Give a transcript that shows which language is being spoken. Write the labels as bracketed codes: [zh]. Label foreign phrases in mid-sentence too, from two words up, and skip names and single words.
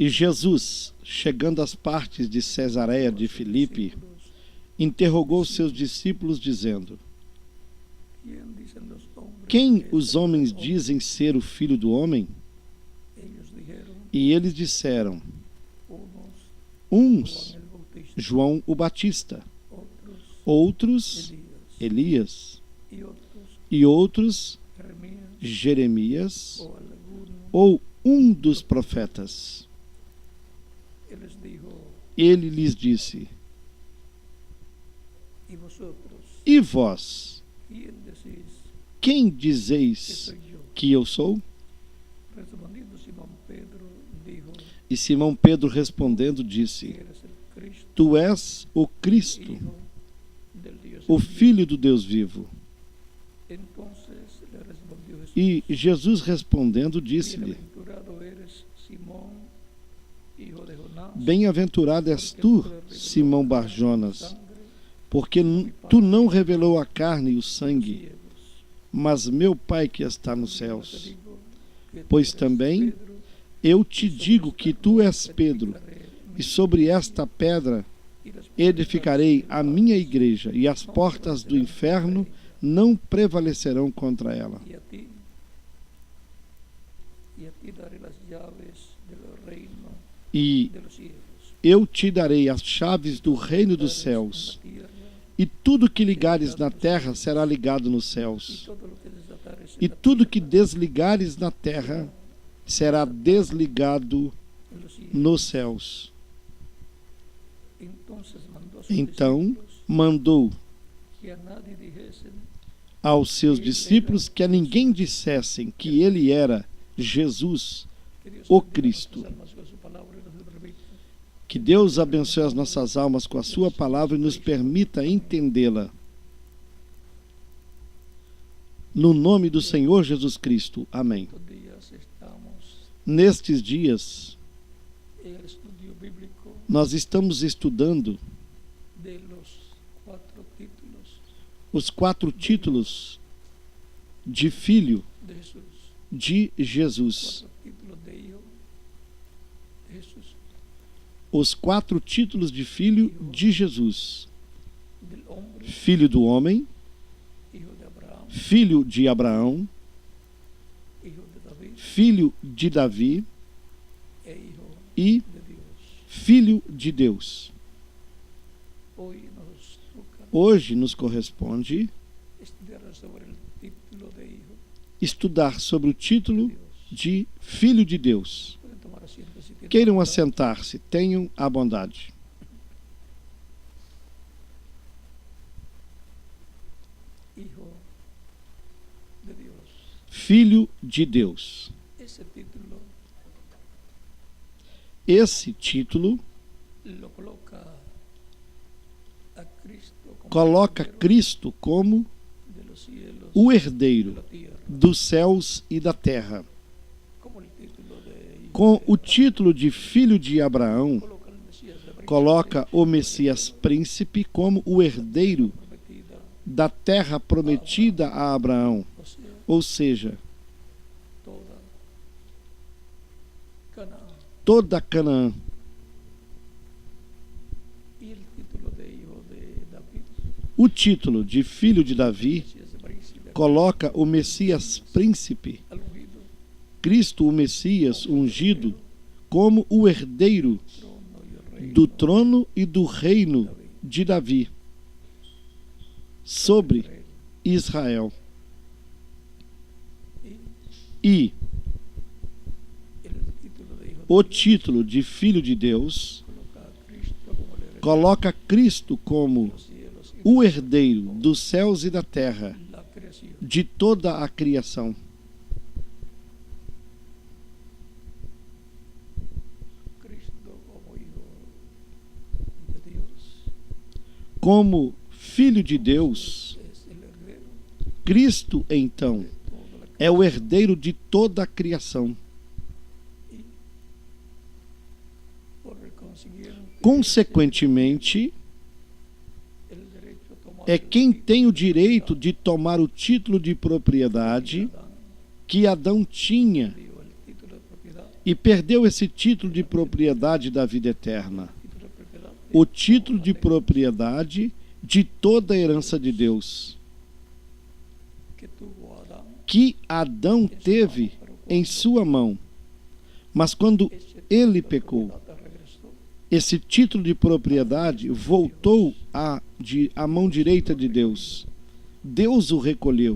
[pt] E Jesus, chegando às partes de Cesareia de Filipe, discípulos, interrogou seus discípulos, dizendo: [es] ¿quién dicen los hombres [pt] Quem que os [es] es el [pt] homens [es] Hijo? [pt] dizem ser o Filho do Homem? [es] Ellos dijeron, [pt] E eles disseram: [es] unos [pt] uns, [es] Juan el Bautista, [pt] João o Batista, [es] otros [pt] outros, [es] Elías, [pt] Elias, [es] y [pt] e outros, [es] Jeremías [pt] Jeremias, [es] o alguno. [pt] ou um dos profetas. [es] Él les dijo, [pt] Ele lhes disse: [es] ¿y vosotros [pt] E vós, [es] quién decís [pt] quem que dizeis [es] soy yo? [pt] que eu sou? [es] Respondiendo Simón Pedro, dijo: [pt] E Simão Pedro respondendo disse: [es] Eres el Cristo, [pt] Tu és o Cristo, [es] Hijo del Dios [pt] o [es] vivo. [pt] Filho do Deus vivo. [es] Entonces le respondió Jesús: [pt] E Jesus respondendo disse-lhe: [es] Bienaventurado eres, Simón, hijo de Jonás, [pt] Bem-aventurado és tu, Simão Barjonas, porque tu não revelou a carne e o sangue, mas meu Pai que está nos céus. Pois também eu te digo que tu és Pedro, e sobre esta pedra edificarei a minha igreja, e as portas do inferno não prevalecerão contra ela. [es] y a ti daré las llaves del reino [pt] E [es] de los cielos. [pt] eu te darei as chaves do reino dos céus, e tudo que ligares na terra será ligado nos céus, e tudo que desligares na terra será desligado nos céus. Então mandou [es] que a nadie dijesen [pt] aos seus discípulos que a ninguém dissessem que ele era Jesus, [es] que Dios [pt] o [es] bendiga [pt] Cristo. [es] nuestras almas con su palabra y nos permita [pt] Que Deus abençoe as nossas almas com a sua palavra e nos permita entendê-la. No nome do Senhor Jesus Cristo. Amém. [es] estos días estamos [pt] Nestes dias, [es] en el estudio bíblico [pt] nós estamos estudando [es] de los 4 títulos [pt] os 4 títulos de filho [es] de Jesús, [pt] de Jesus. [es] 4 títulos de hijo de Jesús, [pt] Os 4 títulos de filho de Jesus. [es] del hombre, [pt] Filho do homem, [es] hijo de Abraham, [pt] filho de Abraão, [es] hijo de David [pt] filho de Davi [es] e hijo [pt] e [es] de Dios. [pt] filho de Deus. [es] Hoy nos toca [pt] Hoje nos corresponde [es] estudiar sobre el título de hijo [pt] estudar sobre o título [es] de Dios. [pt] de Filho de Deus. [es] Pueden tomar asiento si tienen [pt] Queiram [es] voluntad. [pt] assentar-se, tenham a bondade. [es] Hijo de Dios. [pt] Filho de Deus. [es] Ese título [pt] Esse título [es] lo coloca a Cristo como [pt] coloca [es] heredero [pt] Cristo como [es] de los cielos [pt] o [es] y de [pt] herdeiro [es] la tierra, [pt] dos céus e da terra. [es] como el título de hijo [pt] Com [es] de [pt] o título de Filho de Abraão, [es] coloca el Mesías de príncipe, [pt] coloca o Messias príncipe como o herdeiro [es] prometida, [pt] da terra prometida a Abraão, [es] o sea, [pt] ou seja, [es] toda Canaán. [pt] toda Canaã. [es] Y el título de hijo de David, [pt] O título de Filho de Davi [es] Mesías de príncipe, [pt] coloca o Messias príncipe, [es] al ungido, [pt] Cristo o Messias ungido, como o herdeiro [es] trono y el reino [pt] do trono e do reino de Davi sobre Israel. [es] y [pt] E [es] el título de hijo [pt] o [es] de Dios [pt] título de Filho de Deus [es] coloca a Cristo como el heredero [pt] coloca Cristo como [es] de los cielos y [pt] o herdeiro dos céus e da terra, [es] de la creación. [pt] de toda a criação. [es] Cristo como hijo de Dios [pt] Como Filho de Deus, [es] es el heredero [pt] Cristo, então, [es] de toda la [pt] é o herdeiro de toda a criação. [es] y por el consiguiente [pt] Consequentemente, [es] el derecho a tomar [pt] é [es] el [pt] quem [es] título [pt] tem o [es] de [pt] direito [es] propiedad [pt] de tomar o título de propriedade [es] Adán [pt] que Adão tinha [es] dio el título de propiedad, [pt] e perdeu esse título de propriedade da vida eterna. [es] título de propiedad [pt] O [es] de [pt] título [es] toda [pt] de [es] la [pt] propriedade de toda a herança de Deus [es] que tuvo Adán [pt] que Adão teve em sua mão. Mas quando [es] ese título [pt] ele [es] de [pt] pecou, [es] propiedad regresó [pt] esse título de propriedade voltou à mão direita de Deus. Deus o recolheu.